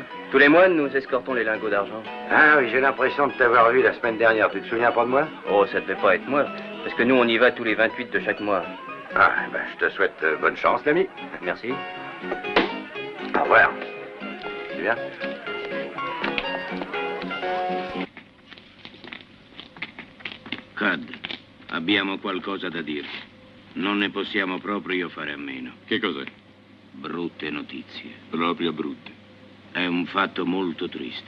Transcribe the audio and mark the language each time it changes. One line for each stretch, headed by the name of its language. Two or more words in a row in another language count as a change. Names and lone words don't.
French: Tous les mois, nous escortons les lingots d'argent. Ah oui, j'ai l'impression de t'avoir vu la semaine dernière. Tu te souviens pas de moi? Oh, ça devait pas être moi. Parce que nous, on y va tous les 28 de chaque mois. Ah, ben, je te souhaite bonne chance, l'ami. Merci. Au revoir. Tu viens? Cud,
Italian: Abbiamo qualcosa da dirvi. Non ne possiamo proprio fare a meno. Che cos'è? Brutte notizie. Proprio brutte. È un fatto molto triste.